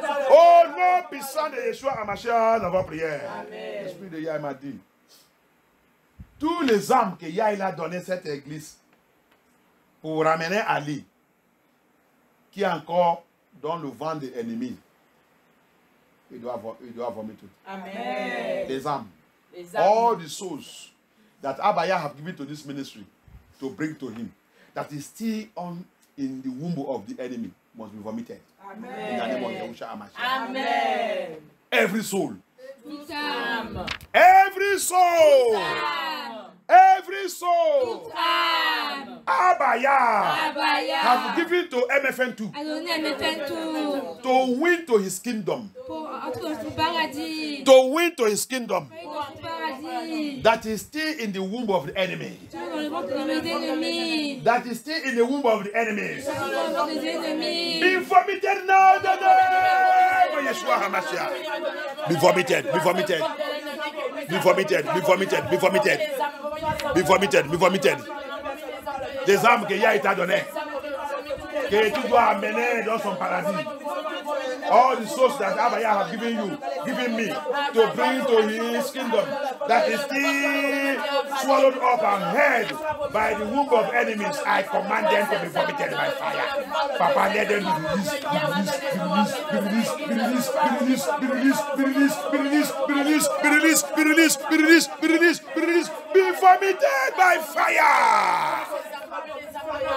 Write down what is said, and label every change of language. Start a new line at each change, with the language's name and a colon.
French: Oh non, puissant de Yeshua Hamashiach dans votre prière. L'esprit de Yah m'a dit. Tous les âmes que Yah a donné cette église pour ramener Ali, qui est encore dans le vent de l'ennemi, il doit vomir tout. Amen. Les âmes.
English: All the souls that Abaya have given to this ministry to bring to him, that is still on in the womb of the enemy, must be vomited. Amen. In the name of Yahusha Hamashiach. Amen. Every soul. Every soul. Every soul. Abaya have given to MFN2 to win to his kingdom. To win to his kingdom. That is still in the womb of the enemy. That is still in the womb of the enemy. Be vomited now, the name of Yeshua Hamashiach. Be vomited, be vomited. Be vomited, be vomited, be vomited. Be vomited, be vomited.
French: Des âmes que Yah t'a donné, que tu dois amener dans son paradis.
English: All the souls that Abaya have given you, given me, to bring to his kingdom, that is still swallowed up and held by the womb of enemies, I command them to be vomited by fire. Papa, let them be released, be released, be released, be released, be released, be released, be released, be released, be released, be released, be released, be released, be released, be vomited by fire.